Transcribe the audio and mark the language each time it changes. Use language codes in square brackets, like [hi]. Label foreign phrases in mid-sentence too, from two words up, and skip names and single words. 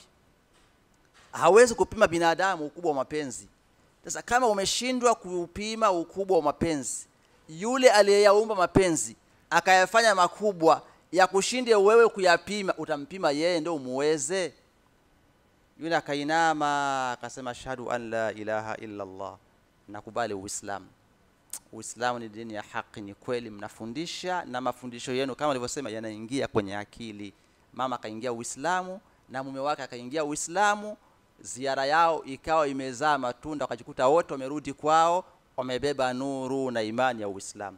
[sw] Hawezi kupima binadamu ukubwa wa mapenzi. Sasa kama umeshindwa kupima ukubwa wa mapenzi, yule aliyeyaumba mapenzi akayafanya makubwa ya kushinde wewe kuyapima, utampima yeye ndio umuweze? Yule akainama akasema [ar] أشهد أن لا إله إلا الله, [sw] nakubali Uislamu. Uislamu ni dini ya haki, ni kweli mnafundisha, na mafundisho yenu kama nilivyosema yanaingia kwenye akili. Mama kaingia Uislamu na mume wake akaingia Uislamu, ziara yao ikawa imezaa matunda, wakajikuta wote wamerudi kwao wamebeba nuru na imani ya Uislamu.